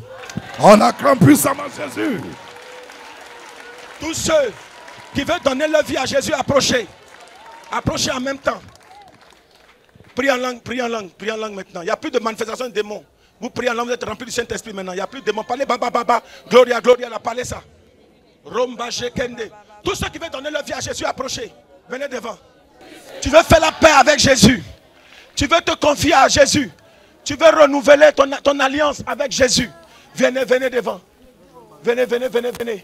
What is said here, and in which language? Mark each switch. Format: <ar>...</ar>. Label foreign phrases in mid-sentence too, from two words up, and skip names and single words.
<fr>On acclame puissamment Jésus. Tous ceux qui veulent donner leur vie à Jésus, approchez. Approchez en même temps. Priez en langue, priez en langue, priez en langue maintenant. Il n'y a plus de manifestation de démons. Vous priez en langue, vous êtes remplis du Saint-Esprit maintenant. Il n'y a plus de démons. Parlez, baba, baba, gloria, gloria, la parlez ça. Romba, Jekende. Tous ceux qui veulent donner leur vie à Jésus, approchez. Venez devant. Tu veux faire la paix avec Jésus. Tu veux te confier à Jésus. Tu veux renouveler ton alliance avec Jésus. Venez, venez devant. Venez, venez, venez, venez.</fr>